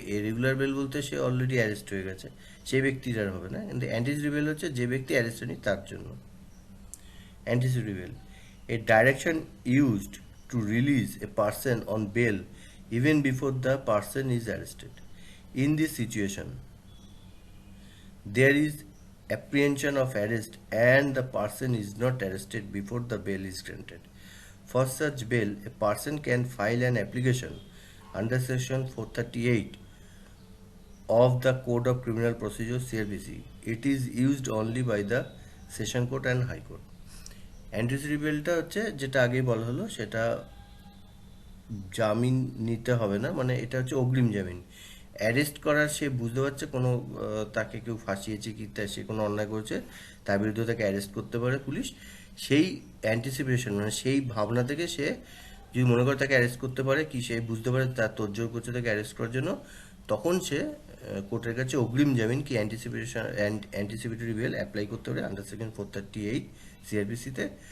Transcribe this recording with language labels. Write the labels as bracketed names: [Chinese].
[Bangla] Regular bell বলতে সে already arrest হয়ে গেছে, সেই ব্যক্তির আর হবে না। কিন্তু অ্যান্টিসিপেটরি বেল হচ্ছে যে ব্যক্তি অ্যারেস্ট হয়নি তার জন্য। [English] Anticipatory bail, a direction used to release a person on bail even before the person is arrested. In this situation, there is apprehension of arrest and the person is not arrested before the bail is granted. For such bail, a person can file an application under section 438 of the Code of Criminal Procedure Cr.P.C. It is used only by the Session Court and High Court. [Bangla] Anticipatory বেলটা হচ্ছে যেটা আগেই বলা হলো, সেটা জামিন নিতে হবে না, মানে এটা হচ্ছে অগ্রিম জামিন। অ্যারেস্ট করার সে বুঝতে পারছে কোনো তাকে কেউ ফাঁসিয়েছে কি সে কোনো অন্যায় করেছে, তার বিরুদ্ধে তাকে অ্যারেস্ট করতে পারে পুলিশ। সেই অ্যান্টিসিপেশন মানে সেই ভাবনা থেকে সে যদি মনে করে তাকে অ্যারেস্ট করতে পারে, কি সে বুঝতে পারে তার তোড়জোড় করছে তাকে অ্যারেস্ট করার জন্য, তখন সে কোর্টের কাছে অগ্রিম জামিন কি অ্যান্টিসিপেটরি বেল অ্যাপ্লাই করতে পারে আন্ডার সেকশন 438 সিআরপিসিতে।